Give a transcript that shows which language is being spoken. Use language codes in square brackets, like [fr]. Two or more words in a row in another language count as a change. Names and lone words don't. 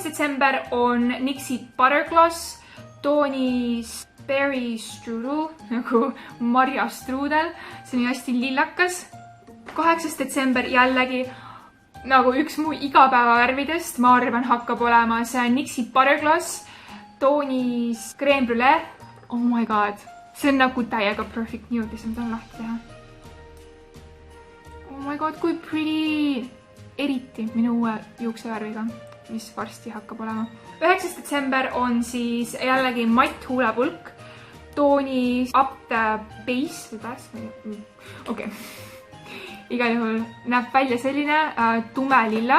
[et] detsember on NYXi Buttergloss toonis Berry Strudel, nagu marjastruudel. See on hästi lillakas. 8. detsember jällegi nagu üks mu igapäevavärvidest, ma arvan, hakkab olema. See on NYXi Buttergloss toonis Creme Brulee. [en] Oh my god. [et] See on nagu täiega [en] perfect nude, [et] mis ma tahan lahti teha. [en] Oh my god, kui pretty. [et] Eriti minu uue juuksevärviga, mis varsti hakkab olema. 9. detsember on siis jällegi matt huulepulk toonis Up the Base või Base? Okei. Igal juhul näeb välja selline tume lilla.